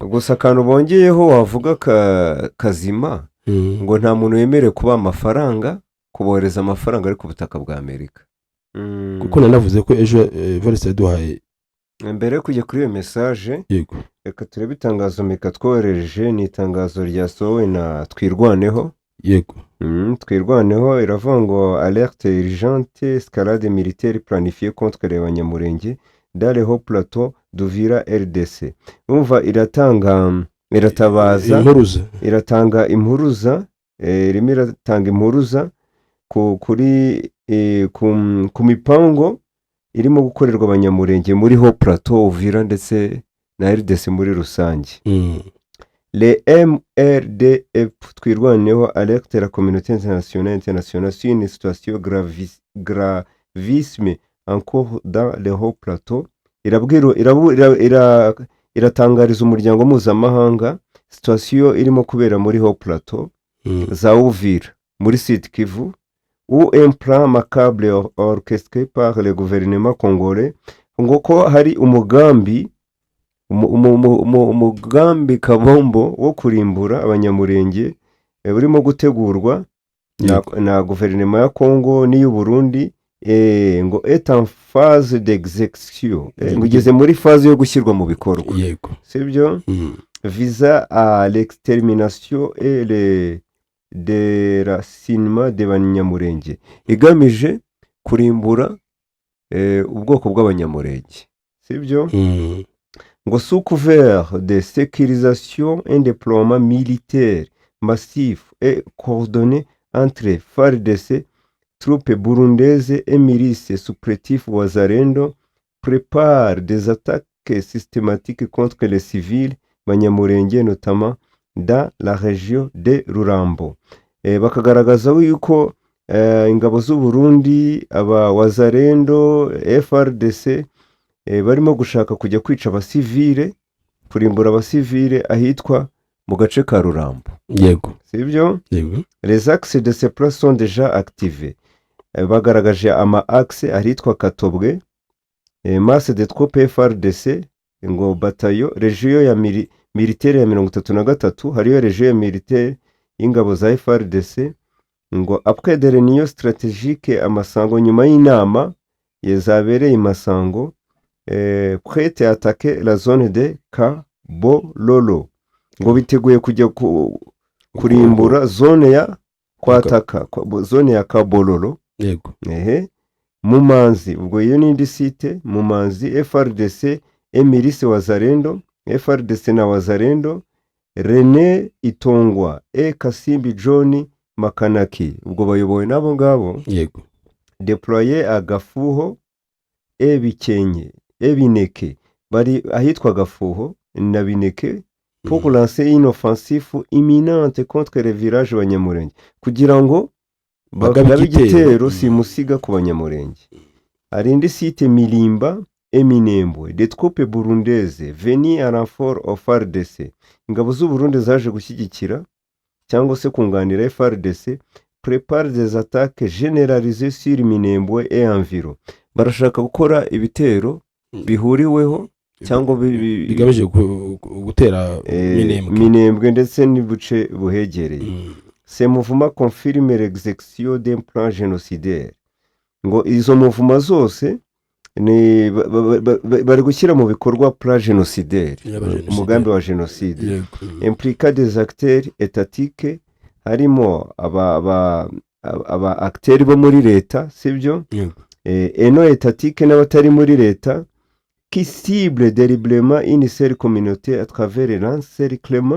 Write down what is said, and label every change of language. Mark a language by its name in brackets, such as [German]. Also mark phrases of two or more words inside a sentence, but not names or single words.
[Kinyarwanda] Gusa akantu bongeyeho wavuga kazima, ngo nta muntu wemerewe kuba amafaranga, kubohereza amafaranga ari ku butaka bwa Amerika. Kuko nanavuze ko ejo Valence yaduhaye mbere yo kujya kuri iyo message. Yego, reka turebe itangazo Mika twohereje. Ni itangazo ryasohowe na Twirwaneho. Yego, Twirwaneho iravuga ngo [French] alerte urgente escalade militaire planifiée contre les Banyamulenge dans le haut plateau d'Uvira RDC. [Kinyarwanda] Umva iratabaza impuruza, iratanga impuruza, irimo iratanga impuruza kuri ku mipango irimo gukorerwa Abanyamulenge muri [French] haut plateau [Kinyarwanda] Uvira ndetse na RDC muri rusange. [French] Le MRDF Twirwaneho alerte la communauté internationale sur une situation gravissime encore dans le haut plateau. [Kinyarwanda] Iratangariza umuryango mpuzamahanga [French] situation [Kinyarwanda] irimo kubera muri [French] haut plateau za Uvira muri Sud Kivu, où un plan macabre orchestré par le gouvernement congolais, [Kinyarwanda] ngo ko hari umugambi kabombo wo kurimbura Abanyamulenge burimo gutegurwa na guverinoma ya Kongo n'iy'u Burundi, ngo [French] est en phase d'exécution, [Kinyarwanda] ngo igeze muri phase yo gushyirwa mu bikorwa. Yego, sibyo? [French] Visa à l'extermination et le déracinement des Banyamulenge, [Kinyarwanda] igamije kurimbura ubwoko bw'Abanyamulenge, sibyo? [French] Ngo sous couvert de sécurisation, un déploiement militaire massif et coordonné entre FARDC, troupes burundaises et milices supplétives Wazalendo prépare des attaques systématiques contre les civils Banyamulenge, notamment dans la région de Rurambo. [Kinyarwanda] Bakagaragaza yuko ingabo z'u Burundi, aba Wazalendo, FARDC barimo gushaka kujya kwica abasivile, kurimbura abasivile ahitwa mu gace ka Rurambo. Yego, sibyo? yego. [French] Les axes de ces plans sont déjà activés. [Kinyarwanda] Bagaragaje ama axe ahitwa Katobwe, [French] masse de troupes FARDC, [Kinyarwanda] ngo batayo [French] region [Kinyarwanda] ya militaire ya 33, hariyo region ya militaire y'ingabo za FARDC, ngo [French] après des réunions stratégiques [Kinyarwanda] amasango, nyuma y'inama yezabereye Masango, [French] prête à attaquer la zone de [Kinyarwanda] Kabololo, ngo biteguye kujya kurimbura zone ya kwataka zone ya Kabololo. Yego, Mumanzi, ubwo iyo n'indi site Mumanzi FARDC Milice Wazalendo, FRDC na Wazalendo, René Itongwa, Kasimbi John Makanaki, ubwo bayobowe n'abo ngabo. Yego. [French] Deployé à Gafuho, Bikenke, Bineke, [Kinyarwanda] bari ahitwa Gafuho na Bineke [French] pour lancer une offensive imminente contre les villages Banyamurenge, [Kinyarwanda] kugira ngo bagabe igitero simusiga ku Banyamurenge. Arindi site Milimba, Minembwe, [French] des troupes burundaises venues à renfort au FARDC, [Kinyarwanda] ingabo z'u Burundi zaje gushyigikira cyangwa se kunganira FARDC, [French] prépare des attaques généralisées sur Minembwe et environ. [Kinyarwanda] Barashaka gukora ibitero bihuriweho cyangwa bigamije gutera Minembwe ndetse n'ibuce buhegereye. [French] Ce mouvement confirme l'exécution d'un plan génocidaire. [Kinyarwanda] Ngo izo mouvement zose ni bari gushyira mu bikorwa [French] plan génocidaire, [Kinyarwanda] umugambi wa génocide, [French] impliquant des acteurs étatiques, [Kinyarwanda] harimo aba acteurs bo muri leta, sibyo, eno étatique n'abatari muri leta, [French] qui cible délibérément une seule communauté à travers l'encerclement.